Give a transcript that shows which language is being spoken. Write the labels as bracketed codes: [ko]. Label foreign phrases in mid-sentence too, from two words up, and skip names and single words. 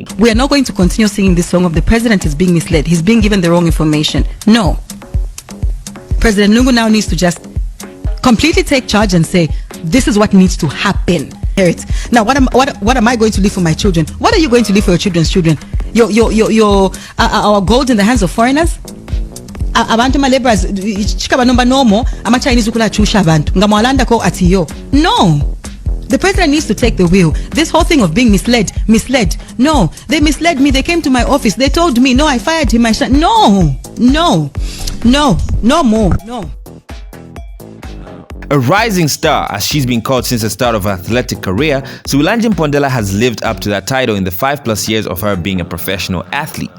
[en] We are not going to continue singing this song of the president is being misled. He's being given the wrong information. No. President Lungu now needs to just completely take charge and say, this is what needs to happen. Now, what am I going to leave for my children? What are you going to leave for your children's children? Our gold in the hands of foreigners? [bem] Abantu laborers chikaba nomba nomo ama Chinese ukula chusha abantu ngamwalanda ko atiyo. [en] No. The president needs to take the wheel. This whole thing of being misled. No, they misled me. They came to my office. They told me, no, I fired him. No more. No. A rising star, as she's been called since the start of her athletic career, Suwilanji Mpondela has lived up to that title in the 5+ years of her being a professional athlete.